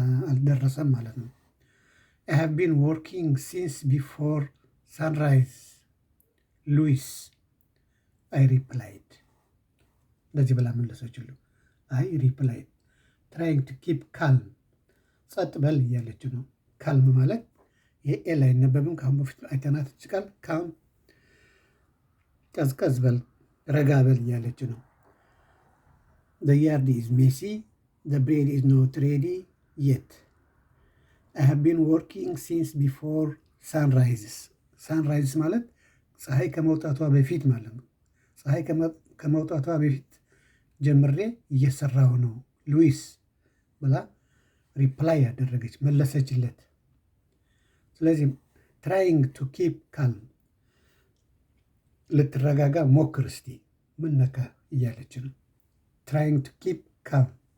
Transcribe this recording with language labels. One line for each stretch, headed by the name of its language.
Amharic: አልደረሰም ማለት ነው።
English: አይ ሃቭ ቢን ወርኪንግ ሲንስ ቢፎር ሳንራይዝ ሉዊስ አይ ሪፕላይድ።
Amharic: እንደዚህ ብላ መለሰችሉ።
English: አይ ሪፕላይድ ትራይንግ ቱ ኪፕ ካልም
Amharic: ጸጥ በል እያለች ነው። ካልም ማለት ይሄ ኤል አይነበብም። ከአሁን በፊት አይተናት ቃል ካልም ቀዝቀዝ በል ረጋ በል እያለች ነው።
English: the yard is messy, the bread is not ready yet. I have been working since before sunrises.
Amharic: sunrises ማለት ፀሐይ ከመውጣቷ በፊት ማለት ነው። ፀሐይ ከመውጣቷ በፊት ጀምሬ እየሰራሁ ነው ሉዊስ ብላ ሪፕላይ ያደረገች መለሰችለት። ስለዚህ
English: ትራይንግ ቱ ኪፕ ካልም
Amharic: ልትረጋጋ ሞክር እስቲ ምን ነካ እያለች ነው። ትራይንግ ቱ ኪፕ ካልም